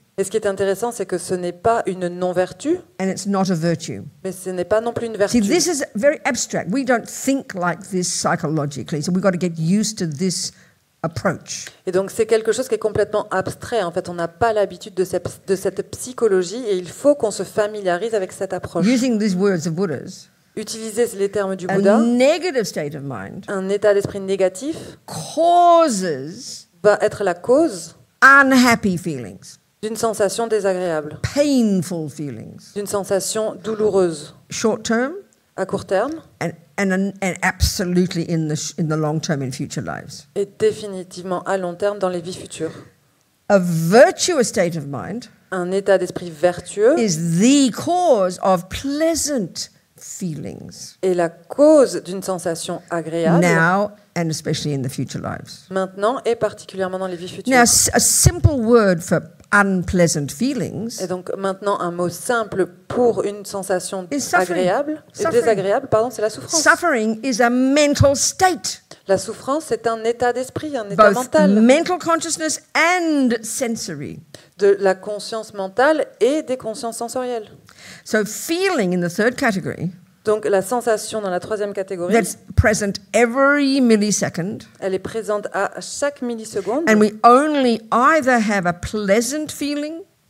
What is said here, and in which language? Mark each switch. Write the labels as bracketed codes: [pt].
[fr] Et ce qui est intéressant, c'est que ce n'est pas une non-vertu, [en] and it's not a virtue. [fr] mais ce n'est pas non plus une [en] See, [fr] vertu. [en] this is very abstract. We don't think like this psychologically, so we've got to get used to this approach. [fr] Et donc c'est quelque chose qui est complètement abstrait. En fait, on n'a pas l'habitude de cette psychologie et il faut qu'on se familiarise avec cette approche. [en] Using these words of Buddha's, [fr] Utiliser les termes du [en] a [fr] Bouddha, [en] negative state of mind [fr] un état d'esprit négatif [en] causes [fr] va être la cause [en] unhappy feelings, [fr] d'une sensation désagréable, [en] painful feelings, [fr] d'une sensation douloureuse [en] short term, [fr] à court terme [en] and absolutely in the long term in future lives. [fr] et définitivement à long terme dans les vies futures. [en] A virtuous state of mind [fr] Un état d'esprit vertueux [en] is the cause of pleasant feelings [fr] est la cause d'une sensation agréable [en] now and especially in the future lives. [fr] maintenant et particulièrement dans les vies futures. [en] Now, a simple word for unpleasant feelings [fr] Et donc maintenant un mot simple pour une sensation [en] is suffering. [fr] agréable et [en] Suffering. [fr] désagréable, pardon, c'est la souffrance. [en] Suffering is a mental state, [fr] La souffrance, c'est un état d'esprit, un état [en] both [fr] mental, [en] mental consciousness and sensory. [fr] de la conscience mentale et des consciences sensorielles. [en] So feeling in the third category, [fr] Donc la sensation dans la 3e catégorie, [en] that's present every millisecond, [fr] elle est présente à chaque milliseconde [en] and we only either have a pleasant feeling,